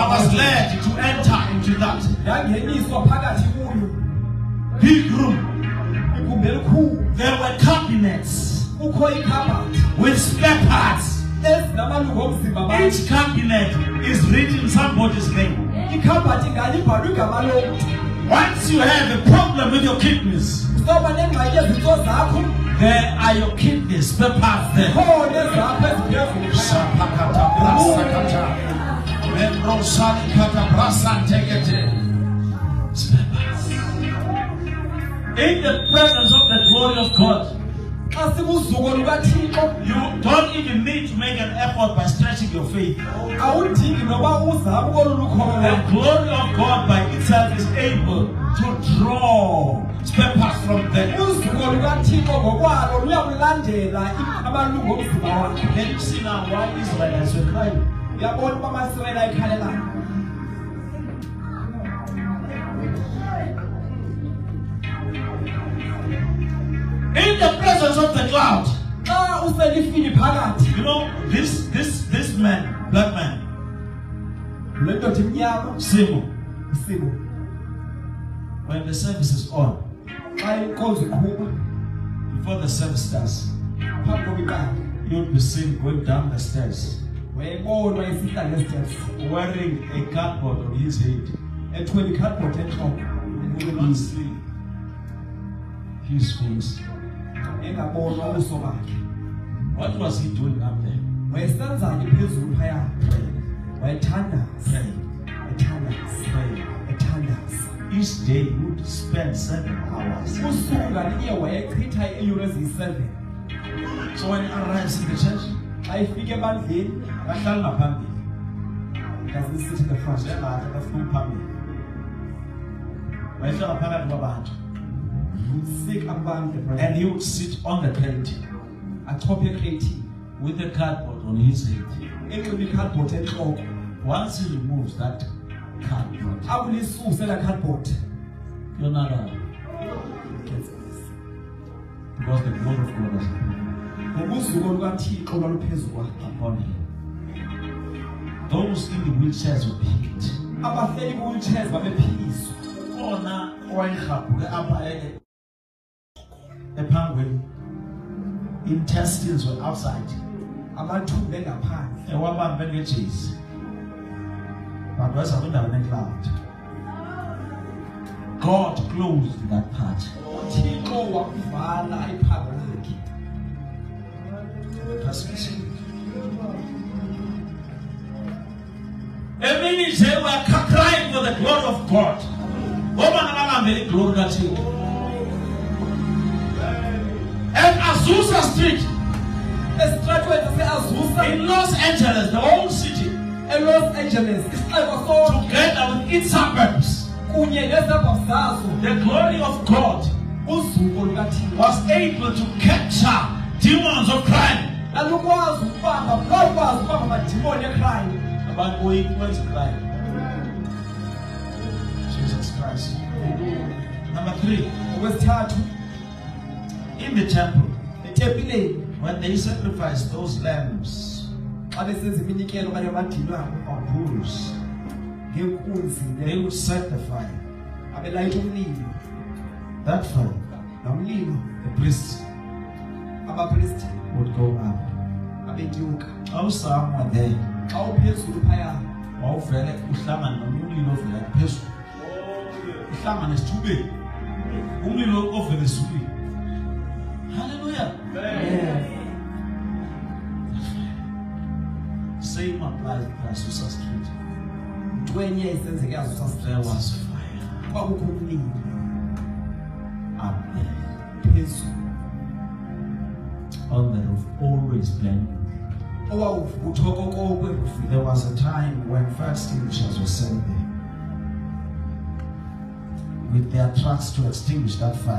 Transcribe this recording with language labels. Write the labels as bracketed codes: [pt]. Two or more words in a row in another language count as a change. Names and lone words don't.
[en] I was led to enter into that [xh] Ndangeniswa phakathi kuyo [en] big room. [xh] igumbi elikhulu. [en] There were cabinets [xh] Kukho ikhabhathi [en] with spare parts. [xh] ezinamalungu omzimba bakho. [en] Each cabinet is written somebody's name. [xh] Ikhabhathi nganye ibhalwe igama lomntu. [en] Once you have a problem with your kidneys, [xh] Soba nengxaki ezintso zakho, [en] there are your kidneys, spare parts there. [xh] khona ezakho eziphezulu. Sapakata brasakata. Membrosali kata brasantekete. [en] Spare parts. In the presence of the glory of God, [xh] Xa sikuzuko lukaThixo, [en] you don't even need to make an effort by stretching your faith. [xh] awudingi noba uzame kolulukholo. [en] The glory of God by itself is able to draw spare parts from there. [xh] Uzuko lukaThixo ngokwalo luyakulandela amalungu omzimba wakho. [en] Can you see now why Israelites were crying? [xh] Uyabona uba amaSirayeli ayikhalelayo. [en] In the presence of the cloud. [xh] Xa uselifini phakathi, [en] You know, this man, black man, [xh] le ndoda imnyama, [en] Simo, [xh] uSimo, [en] when the service is on, [xh] xa inkonzo iqhuba, [en] before the service starts, [xh] phambi koba iqale, [en] you'll be seen going down the stairs, [xh] wayebonwa esihla ngesteps, [en] wearing a cardboard on his head. [xh] ethwele ikhadibhodi entloko, [en] You will not see his face. [xh] engabonwa ubuso bakhe. [en] What was he doing up there? [xh] Wayesenzani phezulu phaya? Wayethandaza, [en] Praying, [xh] ethandaza, [en] praying. [xh] ethandaza. [en] Each day he would spend 7 hours. [xh] Usuku ngalinye wayechitha iiyure eziyi-7. [en] So when he arrives in the church, [xh] Xa ifika ebandleni, bahlala ngaphambili. [en] does he sit in the front? [xh] Njengathi bafuna phambili. Wayehlala phakathi kwabantu. [en] He would seek abantu, And he would sit on the crate [xh] achophe ekreyithi, [en] with a cardboard on his head. [xh] enxibe ikhadibhodi entloko. [en] Once he removes that cardboard, [xh] Akulisuse laa khadibhodi. [en] you're not allowed. Because the glory of God is [xh] Ngobuzuko lukaThixo lwaluphezu kwakhe. [en] upon him. Those in the wheelchairs were picked. [xh] Abahleli kwi-wheelchairs babephiliswa. Khona owayehabhule apha ephangweni. [en] Intestines were outside. [xh] Amathumbu engaphandle. Ewabambe ngejezi. But wesa kwindawo encloud. [en] God closed that part. [xh] uThixo wakuvala iphango lakhe. [en] Every day we are crying for the glory of God. And Azusa Street [xh] Esitratweni sase-Azusa, [en] in Los Angeles, the whole city, [xh] eLos Angeles, isixeko sonke [en] together with its suburbs, [xh] kunye nezabha zazo, [en] the glory of God [xh] uzuko lukaThixo [en] was able to capture demons of crime. [xh] lalukwazi ukubamba amadimoni ekrime. [en] About going towards crime. Jesus Christ. Number 3, [xh] Okwesithathu, [en] in the temple, [xh] etempileni [en] when they sacrificed those lambs [xh] xa besenza iminikelo okanye amadilo abo [en] or bulls, [xh] ngenkunzi [en] they [xh] le [en] would set the fire. [xh] abelayita umlilo. [en] That fire, [xh] Laa mlilo [en] the priests [xh] abapristi [en] would go up. [xh] abetyuka. [en] How someone there, [xh] Xa uphezulu phaya, wawuvele uhlangane nomnye umlilo ovela phezulu. Uhlangane esithubeni. Umlilo ovela ezulwini. Hallelujah. [en] Same applies to Azusa Street. [xh] into enye isenzeka eAzusa [en] There Street. was fire [xh] Kwakukho umlilo [en] up there [xh] phezulu [en] on the roof, always burning. [xh] owawuvuthokoko kwerufu. [en] There was a time when fire extinguishers were sent there with their trucks to extinguish that fire.